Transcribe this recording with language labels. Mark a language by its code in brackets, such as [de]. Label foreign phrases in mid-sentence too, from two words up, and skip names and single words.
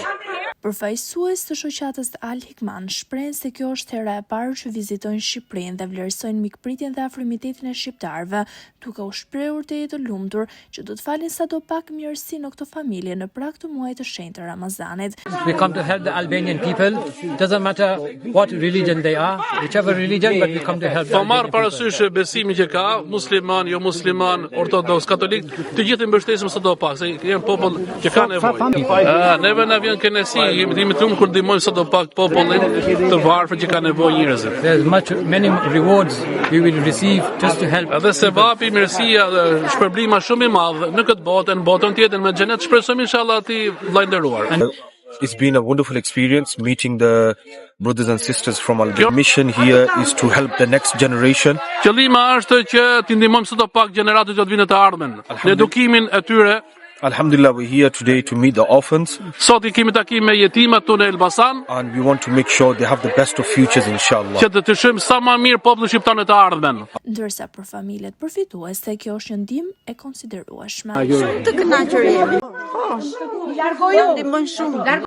[sq] Përfaqësues të shoqatës Al Hikma shprehen se kjo është hera e parë që vizitojnë Shqipërinë dhe vlerësojnë mikpritjen dhe afrimitetin e shqiptarëve, duke u shprehur të jetë lumtur që do të falin sadopak mirësi në këto familje në prag të muajit të shenjtë të Ramazanit. [en] We come to help the Albanian people. Doesn't matter what religion they are, whichever religion, but we come to help. [sq] Po marr parasysh besimin që ka, musliman, jo musliman, ortodoks, katolik, të gjithë i mbështesim sadopak, se janë popull që ka nevojë. Neve na vjen kënaqësi, jemi të lumtur kur ndihmojmë sadopak popullin të varfër që ka nevojë njerëzit. [en] There's many rewards we will receive just to help. [sq] Edhe sevapi, mirësia dhe shpërblima shumë i madh në këtë botë, në botën tjetër me xhenet, shpresojmë inshallah ti vllai nderuar. [en] It's been a wonderful experience meeting the brothers and sisters from Albania. Mission here is to help the next generation. [sq] Qëllimi është që t'i ndihmojmë sadopak gjeneratët që do të vinë të ardhmen në edukimin e tyre. [en] Alhamdulillah, we're here today to meet the orphans. [sq] Sot I kemi takim me jetimat tonë në Elbasan. [en] And we want to make sure they have the best of futures, inshallah. [sq] Që të shojmë sa më mirë popullin shqiptar në të ardhmen. Ndërsa për familjet përfituese kjo është një ndihmë e konsiderueshme. Shumë të kënaqur jemi. Largoju ndihmon shumë.